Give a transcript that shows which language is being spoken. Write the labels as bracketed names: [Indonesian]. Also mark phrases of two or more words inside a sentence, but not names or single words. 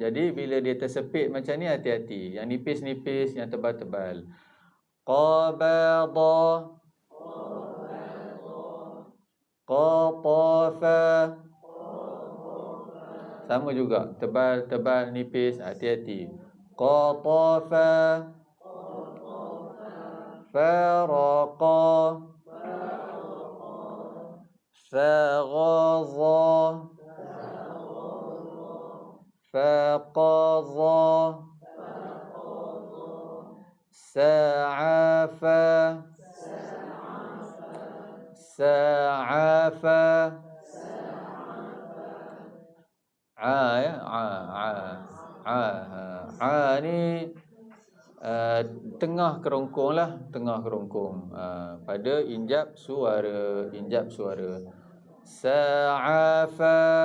[Malay] Jadi bila dia tersepit macam ni, hati-hati. Yang nipis-nipis, yang tebal-tebal. [Arabic] Qabada. Qatafa. [Malay] Sama juga, tebal-tebal, nipis, hati-hati. [Arabic] Qatafa. Faraqa. [Malay] Faghaza. Faqaza. Sa'afa. Sa'afa. Ni tengah kerongkong lah, tengah kerongkong pada injap suara. Sa'afa.